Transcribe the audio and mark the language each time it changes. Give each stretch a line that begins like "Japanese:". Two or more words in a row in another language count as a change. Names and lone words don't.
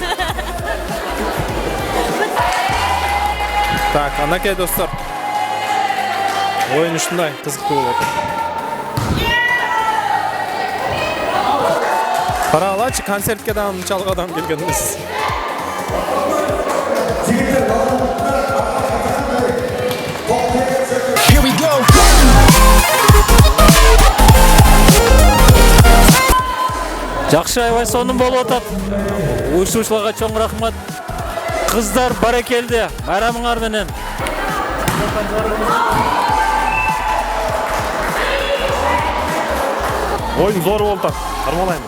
Kyrgyz: Так, анакей достор. Oyun ушундай кызыктуу болуп атат. Карагылачы, концертке да чалгадан келгенбиз.
English: Here we go.
Kyrgyz: Жакшы, аябай сонун болуп атат. Уюштуруучуларга чоң рахмат. Кыздар баракелде, майрамыңар менен. Oyun зор болуп атат. Кармалайм.